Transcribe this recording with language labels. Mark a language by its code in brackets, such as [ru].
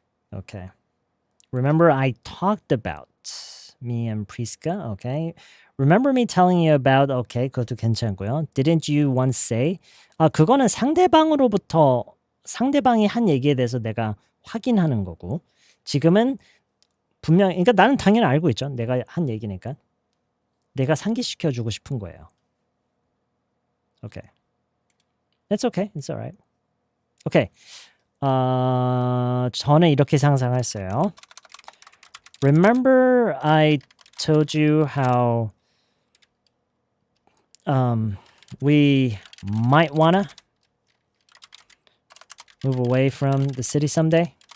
[en] Okay. Remember I talked about Me and Prisca. Okay. Remember me telling you about. [ko] Okay, 그것도 괜찮고요. [en] Didn't you once say? [ko] 그거는 상대방이 한 얘기에 대해서 내가 확인하는 거고. 지금은 분명, 그러니까 나는 당연히 알고 있죠. 내가 한 얘기니까. 내가 상기시켜주고 싶은 거예요. [en] Okay. That's okay. It's alright. Okay. [ko] 저는 이렇게 상상했어요. [en] Remember I told you how we might wanna move away from the city someday?